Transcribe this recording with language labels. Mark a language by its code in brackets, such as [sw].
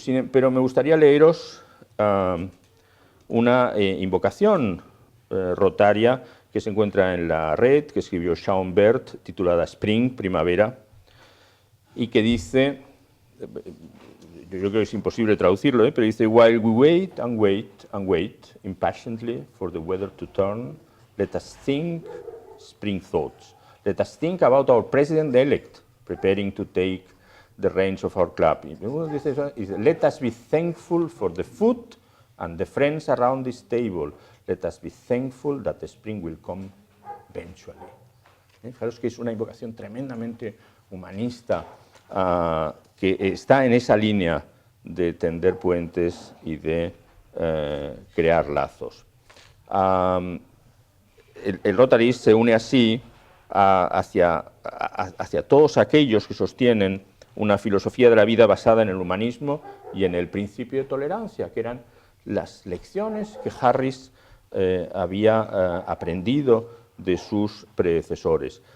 [es] Pero me gustaría leeros una invocación rotaria que se encuentra en la red, que escribió Shaun Bert, titulada Spring, Primavera, y que dice, yo creo que es imposible traducirlo, pero dice: [en] While we wait and wait and wait impatiently for the weather to turn, let us think spring thoughts. Let us think about our president-elect preparing to take the reins of our club. Let us be thankful for the food and the friends around this table. Let us be thankful that the spring will come eventually. [es] Fijaros que es una invocación tremendamente humanista que está en esa línea de tender puentes y de crear lazos. El Rotary se une así hacia todos aquellos que sostienen una filosofía de la vida basada en el humanismo y en el principio de tolerancia, que eran las lecciones que Harris había aprendido de sus predecesores.